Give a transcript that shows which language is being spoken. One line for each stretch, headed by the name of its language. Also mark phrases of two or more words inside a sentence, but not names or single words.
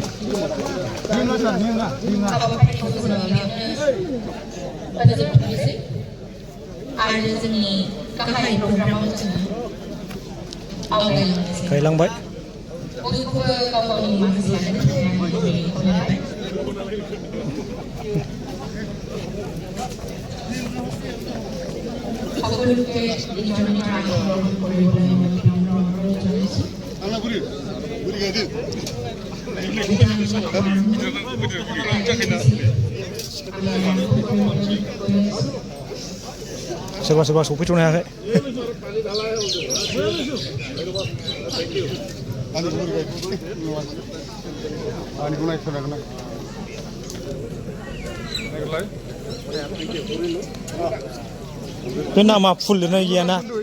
Bodo: Ada जोंनि गाहाय प्रग्रामाव जोङो आवगायलांनोसै। गायलांबाय। बयखौबो गाव गावनि माखासे खामानिखौ
Assamese: সকলোকে নিজৰ নিজৰ আগ্ৰহ কৰিবলৈ অনুৰোধ জনাইছোঁ।
Bodo: सोरबा सोरबा सफैथ'नो हायाखै। बे नामा फुल लिरनाय गैयाना?